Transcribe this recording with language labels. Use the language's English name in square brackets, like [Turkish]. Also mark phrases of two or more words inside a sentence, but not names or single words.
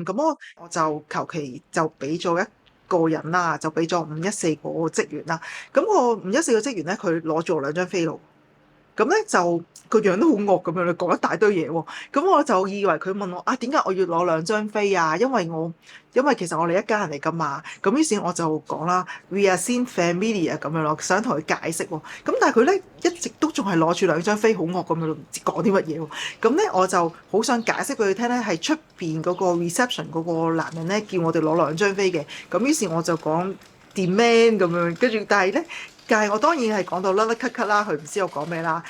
[Cantonese] 咁我就求其就俾咗一個人啦，就俾咗514個職員啦。咁個514個職員咧，佢攞咗我2張飛咯。咁咧就個樣都好惡咁樣，你講一大堆嘢喎。咁我就以為佢問我啊，點解我要攞2張飛啊？因為其實我哋一家人嚟噶嘛。咁於是我就講啦 ， [English] We are seen familiar [Cantonese] 咁樣咯，想同佢解釋喎。咁但係佢咧一直都仲係攞住2張飛，好惡咁樣，唔知講啲乜嘢喎。咁咧我就好想解釋俾佢聽咧，係出邊嗰個 reception 嗰個男人咧叫我哋攞2張飛嘅。咁於是我就講 demand 咁樣，跟住但係我當然係講到甩甩咳咳啦，佢唔知我講咩啦。